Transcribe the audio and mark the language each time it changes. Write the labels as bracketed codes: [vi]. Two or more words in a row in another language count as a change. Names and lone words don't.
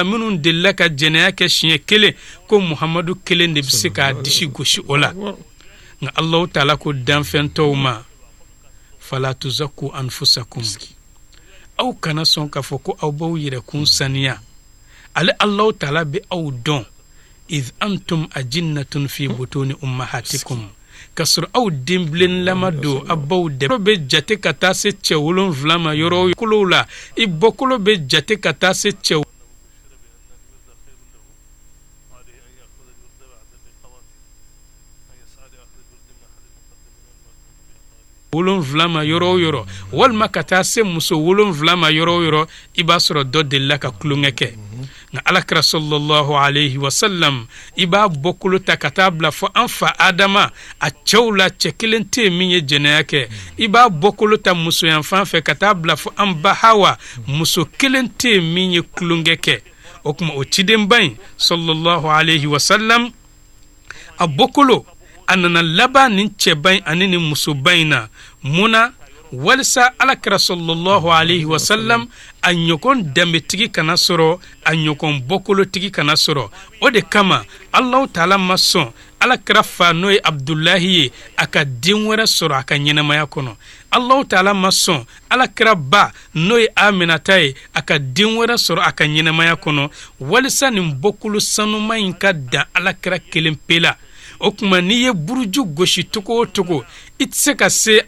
[bm] minnu delila ka jɛnɛya kɛ siɲɛ kelen ko Muhamadu kelen de bɛ se k'a disi gosi o la nka [ar] الله تعالى [bm] ko danfɛn tɔw ma [ar] فلا تزكوا أنفسكم [bm] aw kana sɔn k'a fɔ ko aw b'aw yɛrɛkun saniya ale [ar] الله تعالى [bm] bɛ aw dɔn [ar] إذ أنتم أجنة في بطون أمهاتكم [bm] k'a sɔrɔ aw denbilennilama don a baw dɛ bɛ jate ka taa se cɛ 7 ma yɔrɔ kolow la i bɔkolo bɛ jate ka taa se cɛ 7 ma yɔrɔ o yɔrɔ walima ka taa se muso 7 ma yɔrɔ o yɔrɔ i b'a sɔrɔ dɔ delila ka tulonkɛ kɛ nka alakira [ar] صلى الله عليه وسلم [bm] i b'a bɔkolo ta ka taa bila fɔ an fa Adama a cɛw la cɛ kelen tɛ yen min ye jɛnɛya kɛ i b'a bɔkolo ta musoyanfan fɛ ka taa bila fɔ an ba Hawa muso kelen tɛ yen min ye tulonkɛ kɛ o kuma o cidenba in [ar] صلى الله عليه وسلم [bm] a bɔkolo a nana laban nin cɛba in ani nin musoba in na munna walisa alakira [ar] صلى الله عليه وسلم [bm] a ɲɔgɔn danbetigi kana sɔrɔ a ɲɔgɔn bɔkolotigi kana sɔrɔ o de kama [ar] الله تعالى [bm] ma sɔn alakira fa n'o ye Abdullahi ye a ka den wɛrɛ sɔrɔ a ka ɲɛnamaya kɔnɔ [ar] الله تعالى [bm] ma sɔn alakira ba n'o ye Aminata ye a ka den wɛrɛ sɔrɔ a ka ɲɛnamaya kɔnɔ walisa nin bɔkolo sanuma in ka dan alakira kelen pe la o kuma n'i ye buruju gosi togo o togo i tɛ se ka